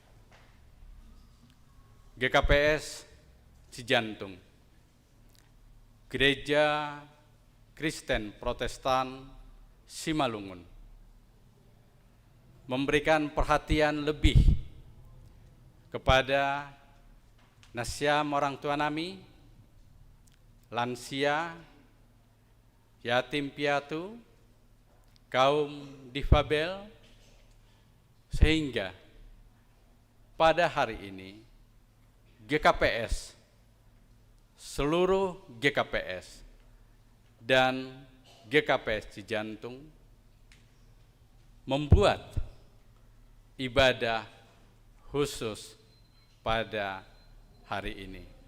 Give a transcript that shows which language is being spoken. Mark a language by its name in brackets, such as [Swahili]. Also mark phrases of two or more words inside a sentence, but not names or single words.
[Indonesian] GKPS Cijantung, Gereja Kristen Protestan Simalungun, memberikan perhatian lebih kepada nasiam orang tua nami, lansia, yatim piatu, kaum difabel, sehingga pada hari ini GKPS, seluruh GKPS dan GKPS Cijantung membuat ibadah khusus pada hari ini.